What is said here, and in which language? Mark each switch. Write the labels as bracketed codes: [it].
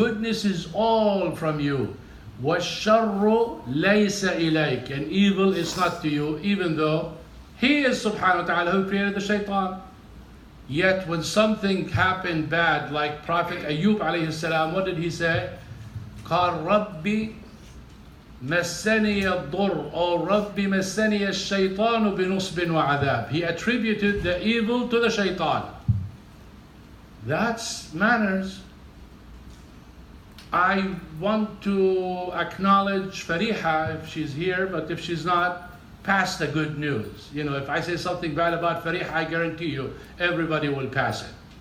[en] Goodness is all from you. [ar] وَالشَّرُّ لَيْسَ إِلَيْكَ. [en] And evil is not to you, even though He is subhanahu wa ta'ala who created the shaitan. Yet when something happened bad, like Prophet Ayyub alayhi salam, what did he say? [ar] قال ربي مسني الضر or ربي مسني الشيطان بنصب وعذاب. [en] He attributed the evil to the shaitan. That's manners. I want to acknowledge Fariha if she's here, but if she's not, pass the good news. You know, if I say something bad about Fariha, I guarantee you everybody will pass it.